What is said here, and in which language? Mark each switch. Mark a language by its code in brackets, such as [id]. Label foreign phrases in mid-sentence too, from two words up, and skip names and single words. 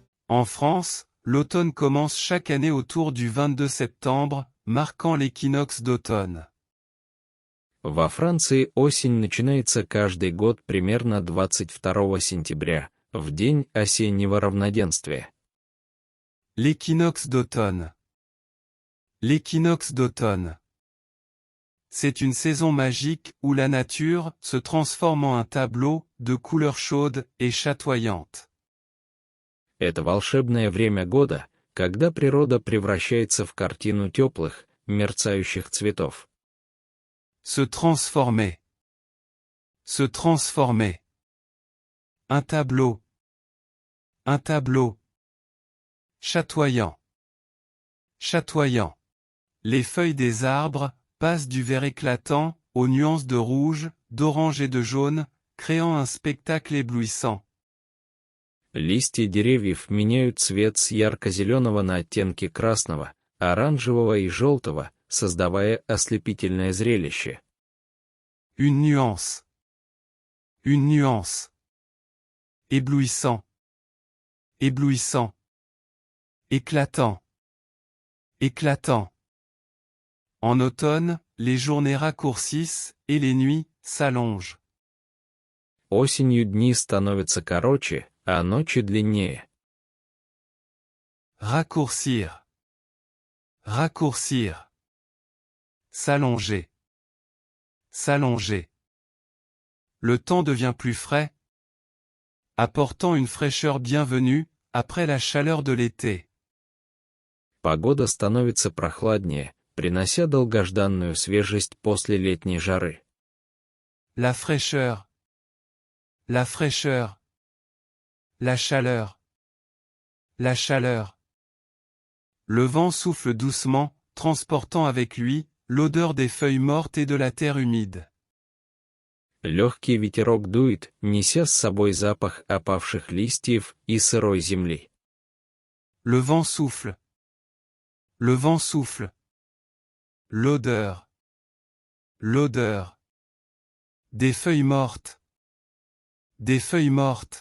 [fr] En France, l'automne commence chaque année autour du 22 septembre, marquant l'équinoxe d'automne. [ru] Во Франции осень начинается каждый год примерно 22 сентября, в день осеннего равноденствия. [fr] L'équinoxe d'automne. L'équinoxe d'automne. C'est une saison magique où la nature se transforme en un tableau de couleurs chaudes et chatoyantes. [ru] Это волшебное время года, когда природа превращается в картину теплых, мерцающих цветов. [fr] Se transformer. Se transformer. Un tableau. Un tableau. Chatoyant. Chatoyant. Les feuilles des arbres passent du vert éclatant aux nuances de rouge, d'orange et de jaune, créant un spectacle éblouissant. [ru] Листья деревьев меняют цвет с ярко-зеленого на оттенки красного, оранжевого и желтого, создавая ослепительное зрелище. [fr] Une nuance. Une nuance. Éblouissant. Éblouissant. Éclatant. Éclatant. En automne, les journées raccourcissent et les nuits s'allongent. [ru] Осенью дни становятся короче, а ночи длиннее. [fr] Raccourcir. Raccourcir. S'allonger. S'allonger. Le temps devient plus frais, apportant une fraîcheur bienvenue après la chaleur de l'été. [ru] Погода становится прохладнее, принося долгожданную свежесть после летней жары. [fr] La fraîcheur. La fraîcheur. La chaleur. La chaleur. Le vent souffle doucement, transportant avec lui l'odeur des feuilles mortes et de la terre humide. [ru] Легкий ветерок дует, неся с собой запах опавших листьев и сырой земли. [fr] Le vent souffle. Le vent souffle. L'odeur. L'odeur. Des feuilles mortes. Des feuilles mortes.